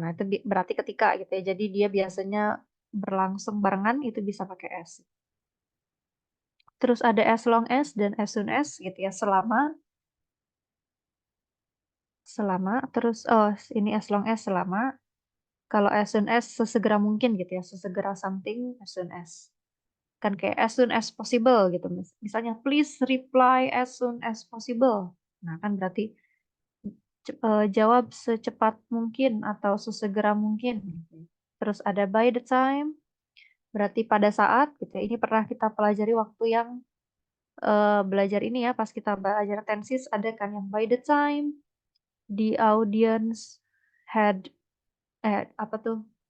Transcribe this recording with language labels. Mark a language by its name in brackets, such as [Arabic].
[Indonesian] Nah, itu berarti ketika gitu ya. Jadi dia biasanya berlangsung barengan itu bisa pakai as. Terus ada as long as dan as soon as gitu ya. Selama terus ini as long as selama. Kalau as soon as sesegera mungkin gitu ya. Sesegera something as soon as. Kan kayak [English] as soon as possible [Indonesian] gitu. Misalnya [English] please reply as soon as possible. [Indonesian] Nah, kan berarti jawab secepat mungkin atau sesegera mungkin gitu. Terus ada by the time, berarti pada saat gitu ya. Ini pernah kita pelajari waktu yang belajar ini ya, pas kita belajar tenses ada kan yang [English] by the time the audience had [Indonesian] apa tuh?